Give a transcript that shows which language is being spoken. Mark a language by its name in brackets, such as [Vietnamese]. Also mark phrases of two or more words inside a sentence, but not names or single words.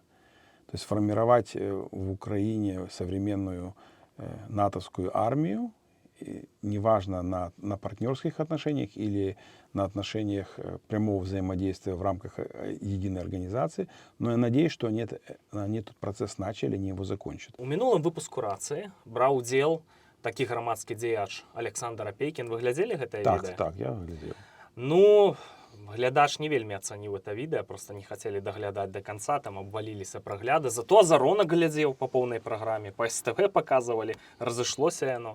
[Russian] То есть формировать в Украине современную натовскую армию, неважно на партнерских отношениях или на отношениях прямого взаимодействия в рамках единой организации, но я надеюсь, что они этот процесс начали, они его закончат. [Belarusian] У мінулым выпуску рацыі браў удзел такі грамадскі дзеяч Александр Апейкін. Вы глядзелі гэтае відэа? [Russian] Так, я глядел. [Belarusian] Ну, глядач не вельмі ацаніў это відэа, просто не хацелі даглядаць [Russian] до конца, [Belarusian] там абваліліся прагляды. Зато Азарона глядзеў па поўнай праграме, па СТВ паказвалі, разышлося яно.